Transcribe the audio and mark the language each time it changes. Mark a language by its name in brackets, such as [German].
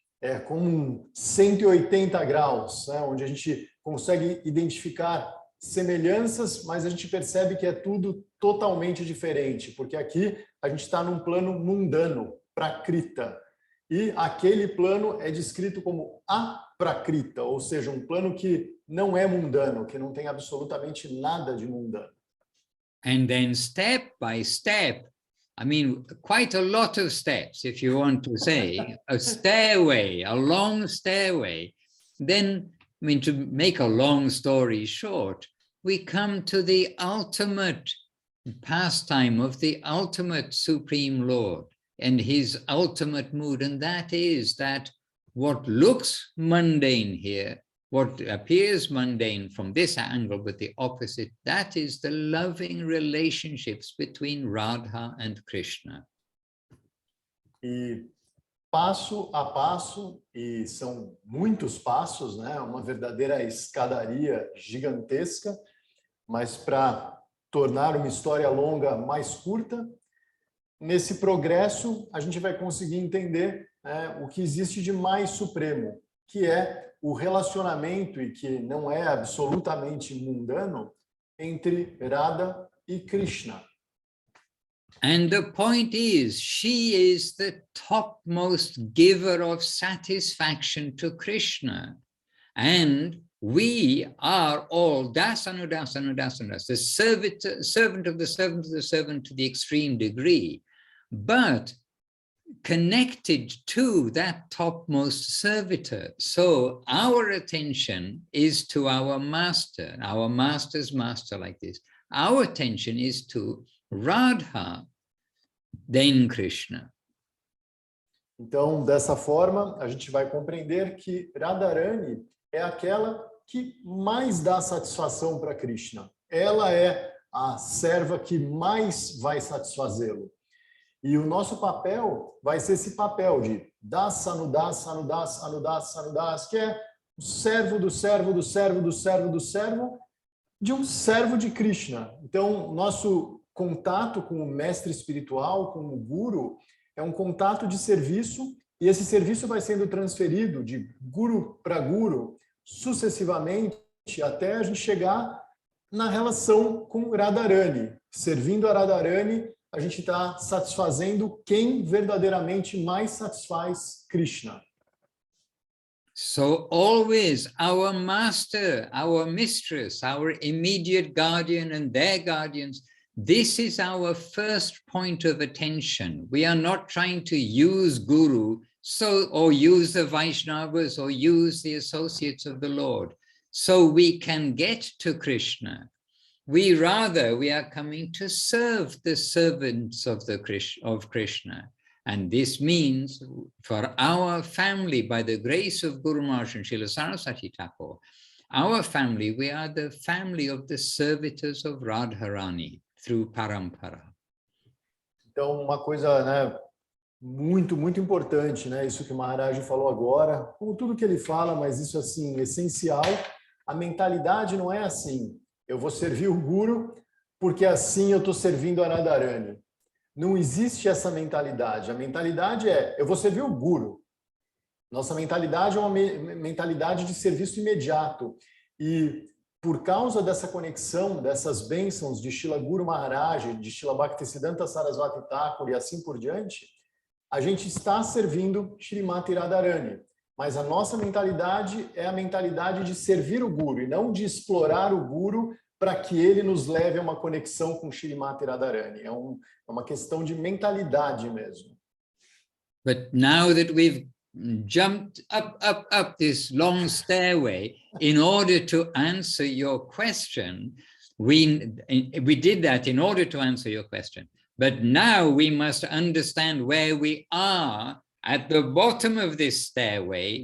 [Portuguese] É como 180 graus, né? Onde a gente consegue identificar semelhanças, mas a gente percebe que é tudo totalmente diferente, porque aqui a gente está num plano mundano, prakrita, e aquele plano é descrito como aprakrita, ou seja, um plano que não é mundano, que não tem absolutamente nada de mundano. [English] And then step by step, I mean, quite a lot of steps, if you want to say, a stairway, a long stairway. Then, I mean, to make a long story short, we come to the ultimate pastime of the ultimate Supreme Lord and his ultimate mood, and that is that what looks mundane here, what appears mundane from this angle, but the opposite, that is the loving relationships between Radha and Krishna. [Portuguese] E passo a passo, e são muitos passos, né? Uma verdadeira escadaria gigantesca, mas para tornar uma história longa mais curta, nesse progresso a gente vai conseguir entender o que existe de mais supremo, que é o relacionamento, e que não é absolutamente mundano, entre Radha e Krishna. [English] And the point is, she is the topmost giver of satisfaction to Krishna. And we are all dasanu, dasanu, dasanu, the servant of the servant of the servant to the extreme degree, but connected to that topmost servitor. So our attention is to our master's master like this. Our attention is to Radha, then Krishna. [Portuguese] Então, dessa forma, a gente vai compreender que Radharani é aquela que mais dá satisfação para Krishna. Ela é a serva que mais vai satisfazê-lo. E o nosso papel vai ser esse papel de das, anudas, anudas, anudas, anudas, que é o servo do servo do servo do servo do servo de um servo de Krishna. Então, nosso contato com o mestre espiritual, com o guru, é um contato de serviço, e esse serviço vai sendo transferido de guru para guru, sucessivamente, até a gente chegar na relação com Radharani. Servindo a Radharani, a gente está satisfazendo quem verdadeiramente mais satisfaz Krishna. [English] So always our master, our mistress, our immediate guardian and their guardians, this is our first point of attention. We are not trying to use Guru or use the Vaishnavas or use the associates of the Lord so we can get to Krishna. We are coming to serve the servants of Krishna. And this means for our family, by the grace of Guru Maharaj and Srila Saraswati Thakur, our family, we are the family of the servitors of Radharani through Parampara. [Portuguese] Então, uma coisa, né, muito importante, né, isso que o Maharaj falou agora, como tudo que ele fala, mas isso assim, essencial, a mentalidade não é assim, eu vou servir o Guru porque assim eu estou servindo a Radharani. Não existe essa mentalidade. A mentalidade é, eu vou servir o Guru. Nossa mentalidade é uma mentalidade de serviço imediato. E por causa dessa conexão, dessas bênçãos de Srila Guru Maharaj, de Srila Bhaktisiddhanta Saraswati Thakur e assim por diante, a gente está servindo Shrimati Radharani. Mas a nossa mentalidade é a mentalidade de servir o Guru e não de explorar o Guru para que ele nos leve a uma conexão com Shrimati Radharani. É uma questão de mentalidade mesmo. [English] But now that we've jumped up this long stairway in order to answer your question, we did that in order to answer your question. But now we must understand where we are at the bottom of this stairway.